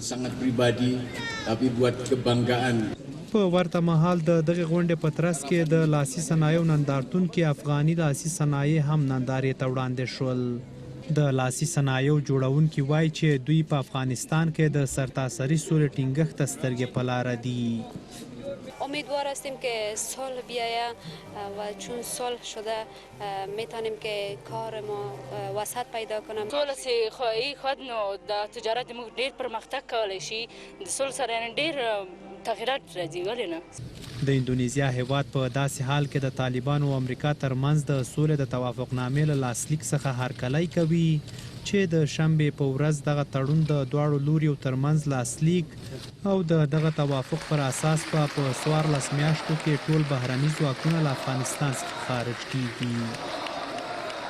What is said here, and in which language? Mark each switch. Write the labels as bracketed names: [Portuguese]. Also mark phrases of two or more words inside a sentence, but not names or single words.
[Pashto] په ورته مهال د دغه غونډې په ترڅ کې د لاسي صنایعو نندارتون کې افغاني لاسي صنایع هم نندارې ته وړاندې شول. د لاسي صنایعو جوړونکي وایي چې دوی په افغانستان کې د سرتاسري سولې ټینګښت ته سترګې په لاره دي. [Persian] امیدوار هستیم که سال بیایه و چون سال شده میتونیم که کار ما وسعت پیدا کنم. [Pashto] سول سی خواهی خود نو د تجارت مو ډیر پرمختګ کولی شي. د سول سره ډیر تغیرات راځي ولې نه. د اندونیزیا هیواد په داسې حال کې د طالبانو او امریکا ترمنځ د سولې د توافقنامې له لاسلیک څخه هرکلی کوي چې د شنبې په ورځ دغه تړون د دواړو لوریو ترمنځ لاسلیک او د دغه توافق پر اساس په 14 میاشتو کې ټول بهرني ځواکونه له افغانستان څخه خارج کیږي.